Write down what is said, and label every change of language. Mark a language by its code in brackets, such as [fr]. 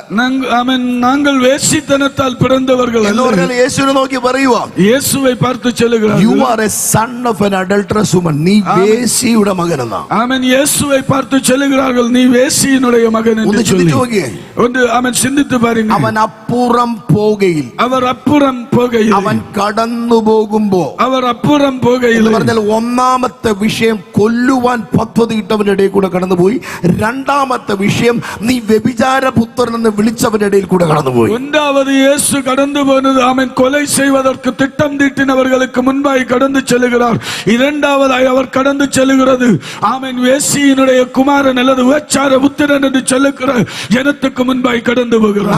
[ta] நாங்கள் வேசித்தனத்தால் பிறந்தவர்கள் [ml] എന്ന് പറഞ്ഞാൽ യേശുവിനെ നോക്കി പറയുവാ, [ta] இயேசுவை பார்த்து சொல்லுகிறார், [en] you are a son of an adulterous woman. [ml] നീ വേശിയുടെ മകനെന്നാ. [ta] ஆமென். இயேசுவை பார்த்து சொல்லுகிறார்கள், நீ வேசியினுடைய மகன் என்று சொல்லி. ஒன்று ஆமென் சிந்தித்து பாருங்க. [ml] അവൻ അപ്പുറം പോകയിൽ, [ta] அவர் அப்புறம் போகையில், [ml] അവൻ കടന്നു പോകുമ്പോ, [ta] அவர் அப்புறம் போகையில் [ml] എന്ന് പറഞ്ഞാൽ ഒന്നാമത്തെ വിഷയം കൊല്ലുവാൻ പദ്ധതി ഇട്ടവന്റെ ഇടയിൽ കൂടെ കടന്നുപോയി. രണ്ടാമത്തെ വിഷയം നീ വ്യഭിചാര പുത്രൻ എന്ന് വിളിച്ചവന്റെ ഇടയിൽ കൂടെ കടന്നുപോയി. [ta] ஒன்றாவது இயேசு கடந்து போனது ஆமென் கொலை செய்வதற்கு திட்டம் தீட்டினவர்களுக்கு முன்பாய் கடந்து செல்கிறார். இரண்டாவதாய் அவர் கடந்து செல்கிறது ஆமென் வேசியினுடைய குமாரன் அல்லது விபச்சார புத்திரன் என்று சொல்லுகிற ஜனத்துக்கு முன்பாய் கடந்து போகிறார்.